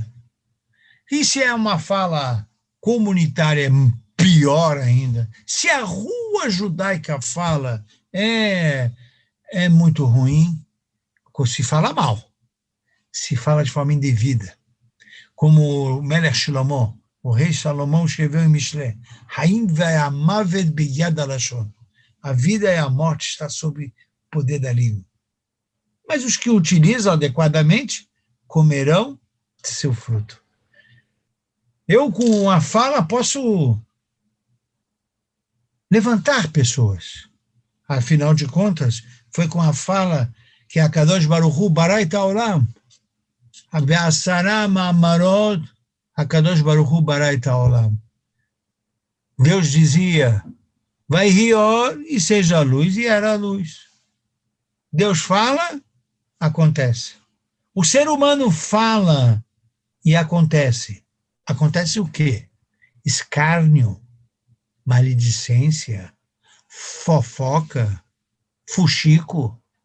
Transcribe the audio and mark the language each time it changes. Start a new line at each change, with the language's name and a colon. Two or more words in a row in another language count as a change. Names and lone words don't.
Portuguese: E se é uma fala comunitária, é pior ainda. Se a rua judaica fala, é muito ruim, se fala mal, se fala de forma indevida. Como o Melech Shlomo, o rei Salomão escreveu em Mishlé:
Hebrew: חיים והמוות ביד הלשון.
Portuguese: A vida e a morte estão sob o poder da língua. Mas os que o utilizam adequadamente comerão de seu fruto. Eu, com a fala, posso levantar pessoas. Afinal de contas, foi com a fala que a
Hebrew: קדוש ברוך הוא ברא את העולם. בעשרה מאמרות, a קדוש ברוך הוא ברא את העולם.
Portuguese: Deus dizia: vai rior e seja a luz, e era a luz. Deus fala, acontece. O ser humano fala e acontece. Acontece o quê? Escárnio, maledicência, fofoca, fuxico.